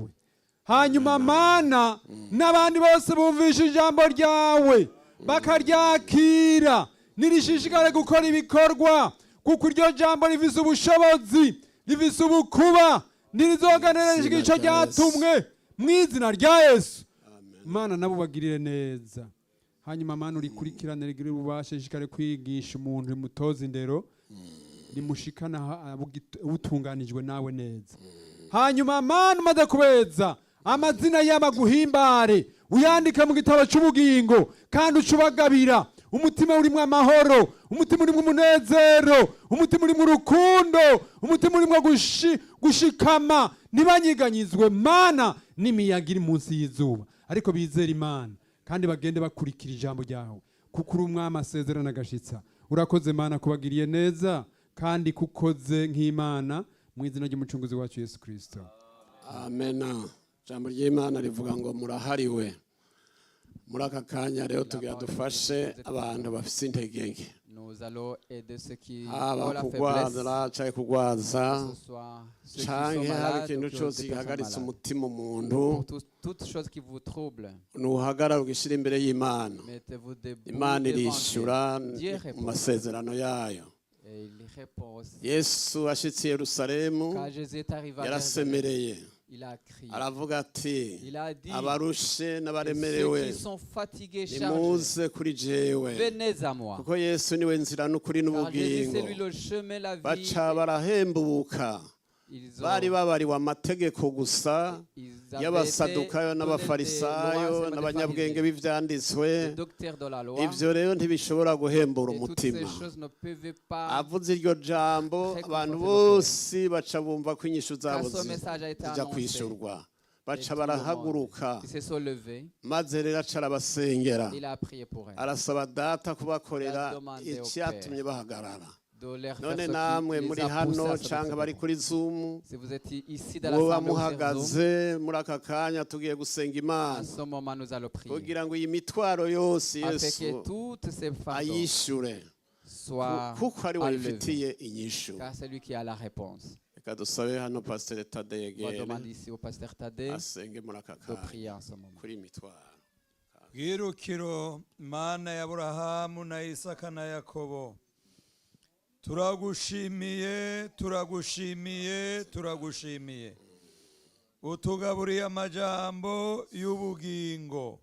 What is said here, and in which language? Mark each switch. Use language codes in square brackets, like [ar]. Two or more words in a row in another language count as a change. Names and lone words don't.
[rn] Hanyuma mana n'abandi bose bumvisha ijambo ryawe bakaryakira nirishishikare gukora ibikorwa kuko iryo jambo rifise ubushobozi rifise ubukuba nirizoganirije igico ryatumwe mu izina rya Yesu. Mana nabo bagirire neza. Hanyuma mana urikurikirane rigire ububasha rishikare kwigisha umuntu rimutoza indero rimushikana utunganijwe nawe neza. Hanyuma mana umaze kubeza amazina y'abaguhimbare uyandika mu gitabo cy'ubugingo kandi ucubagabira umutima urimo amahoro, umutima urimo umunezero, umutima urimo urukundo, umutima urimo gushikama ntibanyiganyizwe mana n'imiyaga iri munsi y'izuba ariko bizera Imana kandi bagende bakurikira ijambo ryawe kuko uri umwami asezerana agashitsa. Urakoze mana kubagiriye neza kandi kukoze nk'Imana mu izina ry'umucunguzi wacu Yesu Kristo. Amen. Ijambo ry'Imana rivuga ngo murahariwe. Muri aka kanya rero tugira dufashe abantu bafite intege nke. [fr] Nous allons aider ceux qui ont [rn] Haba [fr] la [rn] kugwaza canke kugwaza [fr] que ce soit ceux qui sont [rn] canke hari [fr] malades [rn] ikintu [fr] ou [rn] cyose [fr] des personnes [rn] gihagaritse [fr] malades. [rn] umutima umuntu [fr] Pour toute chose qui vous trouble, [rn] nuhagarara ugishira imbere y'Imana. [fr] mettez-vous debout [rn] Imana [fr] devant [rn] irishura [fr] Dieu. Dieu [rn] mu [fr] répond. [rn] masezerano yayo. [fr] Et il répond aussi. [rn] Yesu ashitse i Yerusalemu [fr] Quand Jésus est arrivé à Jérusalem, [rn] yarasemereye [fr] il a crié. [rn] aravuga ati [fr] Il a dit, [rn] abarushe [fr] ceux [rn] n'abaremerewe [fr] qui sont fatigués, chargés, [rn] nimuze kuri jewe [fr] venez à moi. [rn] kuko Yesu niwe nzira n'ukuri [fr] Car Jésus, c'est [rn] n'ubugingo. [fr] lui le chemin, la vie. [rn] baca barahembuka [fr] Ils [rn] bari [fr] ont, [rn] babariwe amategeko gusa [fr] ils avaient [rn] y'abasadukayo [fr] été [rn] n'abafarisayo [fr] donnés des [rn] n'abanyabwenge [fr] lois, [rn] b'ivyanditswe. [fr] des docteurs de la loi. [rn] Ivyo rero ntibishobora guhembura [fr] Et toutes ces [rn] umutima. [fr] choses ne peuvent pas. [rn] avuze iryo jambo [fr] Très [rn] abantu [fr] confortable. [rn] bose baca bumva ko inyishu zabo [fr] Quand son message a été [rn] zijya [fr] annoncé, [rn] kwishurwa [fr] et [rn] baca [fr] tout le monde, [rn] barahaguruka [fr] ils se sont levés, [rn] maze rero aca arabasengera [fr] il a prié pour eux. [rn] arasaba data kubakorera [fr] Il a demandé au [rn] icyatumye bahagarara. [fr] de leur faire [rn] none [fr] ce [rn] namwe [fr] qui [rn] muri [fr] les a poussés [rn] hano [fr] à se [rn] cyangwa [fr] mettre [rn] bari [fr] debout. [rn] kuri Zoom [fr] Si vous êtes ici dans [rn] muba [fr] l'assemblée ou sur Zoom, [rn] muhagaze muri aka kanya tugiye gusenga [fr] à [rn] Imana [fr] ce moment nous allons prier [rn] kugira ngo iyi mitwaro yose [fr] afin [rn] Yesu [fr] que toutes ces fardeaux [rn] ayishure [fr] soient [rn] kuko ari we [fr] enlevés, [rn] bifitiye inyishu. [fr] car c'est lui qui a la réponse. [rn] Reka dusabe hano Pastor Tade [fr] On va [rn] yegere [fr] demander ici au pasteur Tadé [rn] asenge muri aka [fr] de [rn] kanya [fr] prier en ce moment. [rn] kuri iyi mitwaro. bwirukiro mana ya Aburahamu na Isaka na Yakobo, turagushimiye turagushimiye turagushimiye, utugaburiye amajambo y'ubugingo,